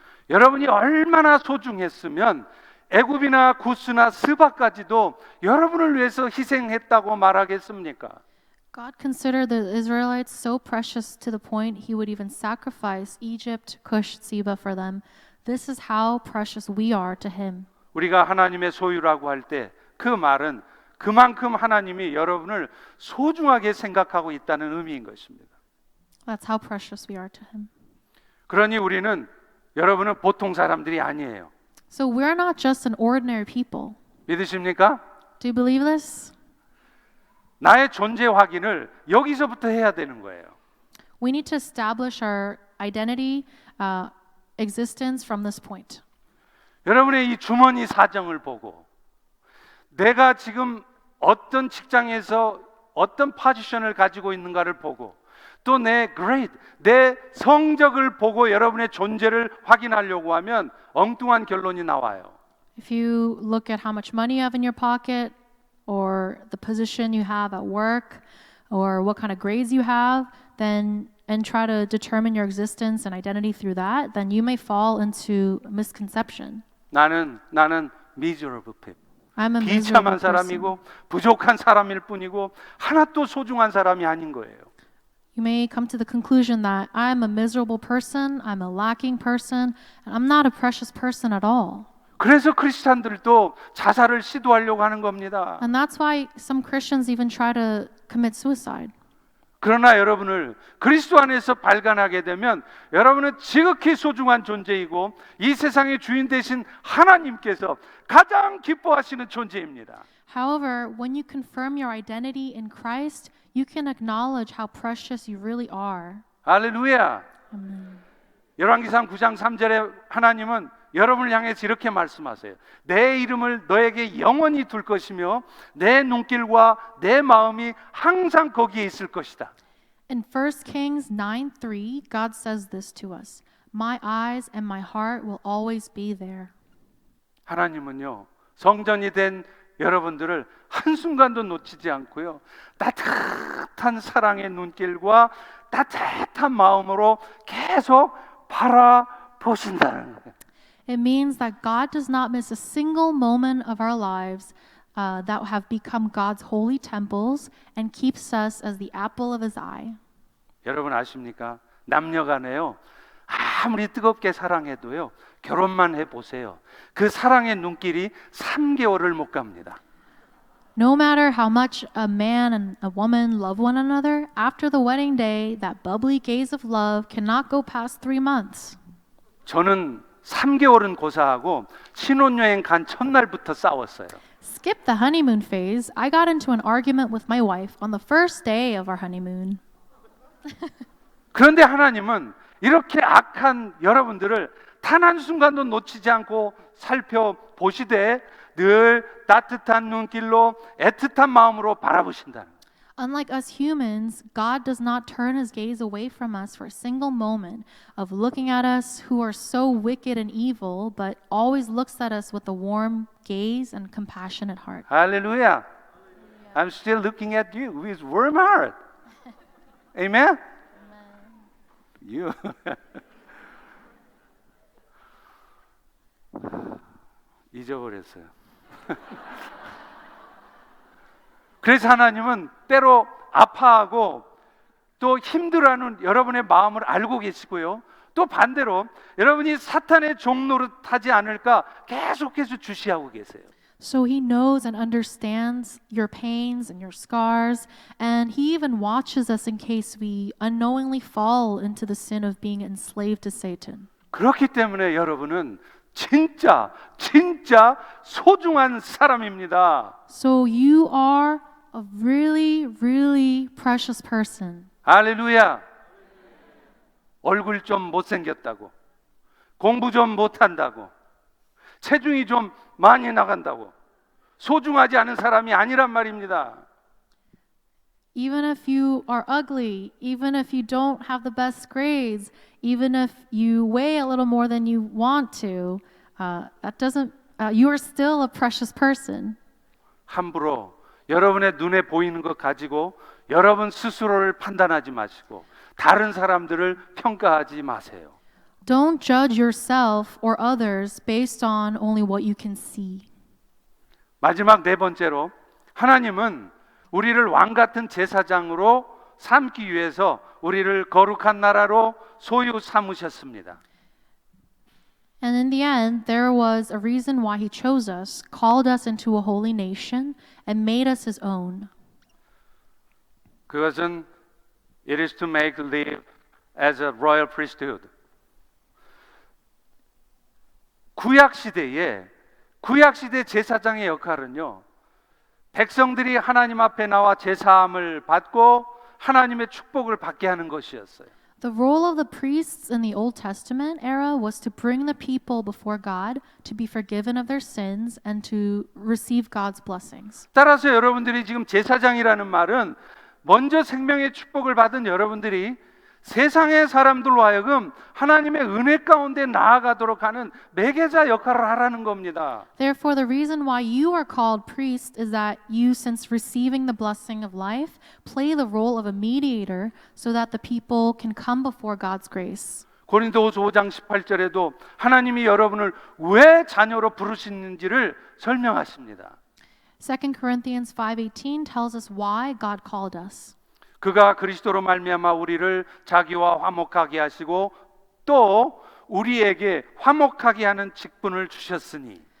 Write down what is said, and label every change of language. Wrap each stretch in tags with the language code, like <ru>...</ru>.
<ko>여러분이 얼마나 소중했으면 애굽이나 구스나 스바까지도 여러분을 위해서 희생했다고 말하겠습니까?</ko> <en>God considered the Israelites so precious to the point he would even sacrifice Egypt, Cush, Seba for them. This is how precious we are to him.</en> <ko>우리가 하나님의 소유라고 할 때 그 말은 그만큼 하나님이 여러분을 소중하게 생각하고 있다는 의미인 것입니다.</ko> <en>That's how precious we are to him.</en> <ko>그러니 우리는 여러분은 보통 사람들이 아니에요.</ko> <en>So we're not just an ordinary people.</en> <ko>믿으십니까?</ko> <en>Do you believe this?</en> <ko>나의 존재 확인을 여기서부터 해야 되는 거예요.</ko> <en>We need to establish our identity, existence from this point.</en> <ko>여러분의 이 주머니 사정을 보고 내가 지금 어떤 직장에서 어떤 포지션을 가지고 있는가를 보고 또 내 grade, 내 성적을 보고 여러분의 존재를 확인하려고 하면 엉뚱한 결론이 나와요.</ko> <en>If you look at how much money you have in your pocket, or the position you have at work, or what kind of grades you have, then and try to determine your existence and identity through that, then you may fall into misconception.</en> <ko>나는</ko> <en>miserable people. I'm a</en> <ko>비참한</ko> <en>miserable person.</en> <ko>사람이고 부족한 사람일 뿐이고 하나도 소중한 사람이 아닌 거예요.</ko> <en>You may come to the conclusion that I'm a miserable person, I'm a lacking person, and I'm not a precious person at all.</en> <ko>그래서 크리스찬들도 자살을 시도하려고 하는 겁니다.</ko> <en>And that's why some Christians even try to commit suicide.</en> <ko>그러나 여러분을 그리스도 안에서 발견하게 되면 여러분은 지극히 소중한 존재이고 이 세상의 주인 되신 하나님께서 가장 기뻐하시는 존재입니다.</ko> <en>However, when you confirm your identity in Christ, you can acknowledge how precious you really are.</en> <ko>할렐루야.</ko> <en>Amen.</en> <ko>열왕기상 9장 3절에 하나님은 여러분을 향해서 이렇게 말씀하세요. 내 이름을 너에게 영원히 둘 것이며 내 눈길과 내 마음이 항상 거기에 있을 것이다.</ko> <en>In 1 Kings 9:3, God says this to us. My eyes and my heart will always be there.</en> <ko>하나님은요, 성전이 된 여러분들을 한순간도 놓치지 않고요, 따뜻한 사랑의 눈길과 따뜻한 마음으로 계속 바라보신다는 거예요.</ko> <en>It means that God does not miss a single moment of our lives that have become God's holy temples and keeps us as the apple of his eye.</en> <ko>여러분 아십니까? 남녀 간에요, 아무리 뜨겁게 사랑해도요, 결혼만 해보세요. 그 사랑의 눈길이 3개월을 못 갑니다.</ko> <en>No matter how much a man and a woman love one another, after the wedding day, that bubbly gaze of love cannot go past 3 months.</en> <ko>저는 3개월은 고사하고 신혼여행 간 첫날부터 싸웠어요.</ko> <en>Skip the honeymoon phase. I got into an argument with my wife on the first day of our honeymoon.</en> <ko>그런데 하나님은 이렇게 악한 여러분들을 단 한순간도 놓치지 않고 살펴보시되 늘 따뜻한 눈길로 애틋한 마음으로 바라보신다는 거예요.</ko> <en>Unlike us humans, God does not turn his gaze away from us for a single moment of looking at us who are so wicked and evil, but always looks at us with a warm gaze and compassionate heart.</en> <ko>할렐루야.</ko> <en>I'm still looking at you with warm heart. Amen? You.</en> <ko>잊어버렸어요. 그래서 하나님은 때로 아파하고 또 힘들어하는 여러분의 마음을 알고 계시고요, 또 반대로 여러분이 사탄의 종노릇하지 않을까 계속해서 주시하고 계세요.</ko> <en>So he knows and understands your pains and your scars, and he even watches us in case we unknowingly fall into the sin of being enslaved to Satan.</en> <ko>그렇기 때문에 여러분은 진짜 소중한 사람입니다.</ko> <en>So you are a really, really precious person.</en> <ko>할렐루야. 얼굴 좀 못생겼다고, 공부 좀 못한다고, 체중이 좀 많이 나간다고 소중하지 않은 사람이 아니란 말입니다.</ko> <en>Even if you are ugly, even if you don't have the best grades, even if you weigh a little more than you want to, you are still a precious person.</en> <ko>함부로 여러분의 눈에 보이는 것 가지고 여러분 스스로를 판단하지 마시고 다른 사람들을 평가하지 마세요.</ko> <en>Don't judge yourself or others based on only what you can see.</en> <ko>마지막 네 번째로, 하나님은 우리를 왕 같은 제사장으로 삼기 위해서 우리를 거룩한 나라로 소유 삼으셨습니다.</ko> <en>And in the end, there was a reason why he chose us, called us into a holy nation, and made us his own.</en> <ko>그것은</ko> <en>it is to make live as a royal priesthood.</en> <ko>구약 시대 제사장의 역할은요, 백성들이 하나님 앞에 나와 제사함을 받고 하나님의 축복을 받게 하는 것이었어요.</ko> <en>The role of the priests in the Old Testament era was to bring the people before God, to be forgiven of their sins, and to receive God's blessings.</en> <ko>따라서 여러분들이 지금 제사장이라는 말은 먼저 생명의 축복을 받은 여러분들이 세상의 사람들로 하여금 하나님의 은혜 가운데 나아가도록 하는 매개자 역할을 하라는 겁니다.</ko> <en>Therefore, the reason why you are called priest is that you, since receiving the blessing of life, play the role of a mediator so that the people can come before God's grace.</en> <ko>고린도후서 5장 18절에도 하나님이 여러분을 왜 자녀로 부르시는지를 설명하십니다.</ko> <en>2 Corinthians 5:18 tells us why God called us.</en> <ko>그가 그리스도로 말미암아 우리를 자기와 화목하게 하시고 또 우리에게 화목하게 하는 직분을 주셨으니.</ko>